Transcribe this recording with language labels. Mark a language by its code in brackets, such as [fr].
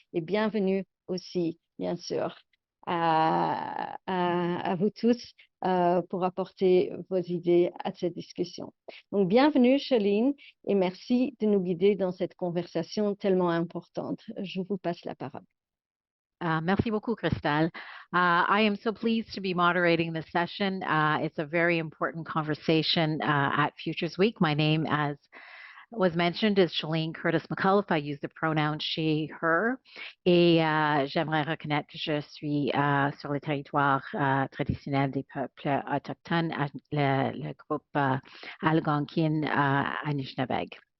[fr] Et bienvenue aussi, bien sûr, à vous tous pour apporter vos idées à cette discussion. Donc, bienvenue, Cheline, et merci de nous guider dans cette conversation tellement importante. Je vous passe la parole. Merci beaucoup, Cristal. [en] I am so pleased to be moderating this session. It's a very important conversation at Futures Week. My name, as was mentioned, is Cheline Curtis-McAuliffe. I use the pronoun she, her. [fr] Et j'aimerais reconnaître que je suis sur le territoire traditionnel des peuples autochtones, le groupe Algonquin Anishinabeg.